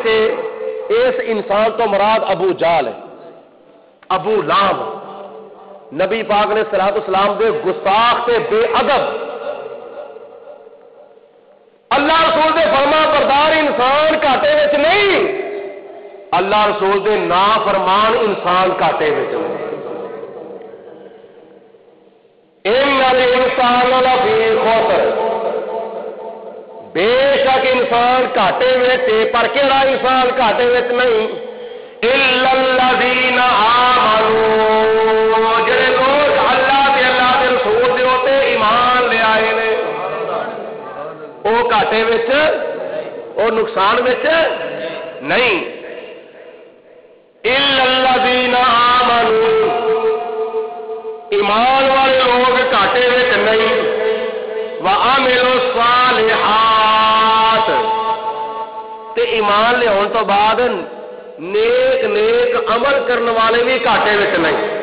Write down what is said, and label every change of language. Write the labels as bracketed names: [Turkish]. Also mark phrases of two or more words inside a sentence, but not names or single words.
[Punjabi] اس انسان تو مراد ابو جہل ہے، ابو لہب، نبی پاک نے [Arabic] صلوات والسلام [Punjabi] دے گستاخ تے بے ادب، اللہ رسول دے فرما بردار انسان گھاٹے وچ نہیں، اللہ رسول دے نافرمان انسان گھاٹے وچ نہیں۔ [Arabic] ان الانسان لفی خسر، [Punjabi] بے شک انسان گھاٹے وچ، پر کہڑا انسان گھاٹے وچ نہیں؟ [Arabic] الا الذین آمنوا، [Punjabi] جڑے لوگ اللہ دے رسول دے اوتے ایمان لے آئے نے، او گھاٹے وچ، او نقصان وچ نہیں۔ [Arabic] الا الذین آمنوا، [Punjabi] ایمان والے لوگ گھاٹے وچ نہیں۔ [Arabic] وعملوا الصالحات، [Punjabi] تے ایمان لے ہون تو بعد نیک نیک عمل کرنے والے بھی گھاٹے وچ نہیں۔